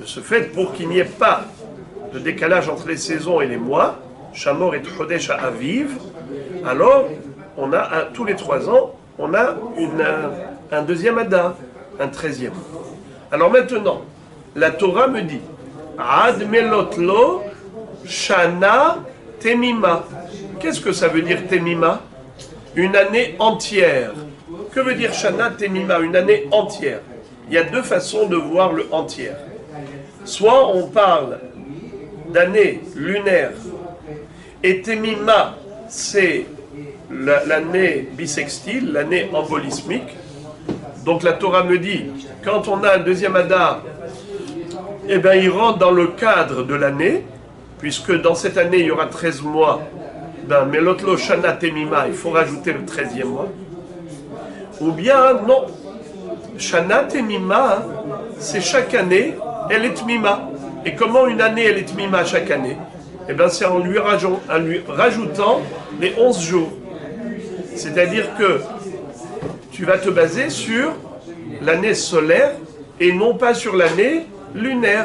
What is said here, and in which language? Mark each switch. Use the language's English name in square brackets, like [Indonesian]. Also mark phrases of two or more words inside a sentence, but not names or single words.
[French] De ce fait, pour qu'il n'y ait pas de décalage entre les saisons et les mois, Shamor et Chodesh à Aviv, alors on a tous les 3 ans, on a un deuxième Adar, un 13e. Alors maintenant, la Torah me dit [Hebrew] עד מלאת לו שנה תמימה. [French] Qu'est-ce que ça veut dire temima? Une année entière. Que veut dire [Hebrew] שנה תמימה? [French] Une année entière. Il y a 2 façons de voir le entière. Soit on parle d'année lunaire, et temima, c'est l'année bissextile, l'année embolismique. Donc la Torah me dit, quand on a un deuxième Adar, eh bien il rentre dans le cadre de l'année, puisque dans cette année il y aura 13 mois, ben [Hebrew] מלאת לו שנה תמימה, [French] il faut rajouter le 13e mois. Ou bien non, [Hebrew] שנה תמימה, [French] c'est chaque année, elle est tmima. Et comment une année elle est tmima chaque année? Eh bien c'est en lui rajoutant les 11 jours. C'est-à-dire que tu vas te baser sur l'année solaire et non pas sur l'année lunaire.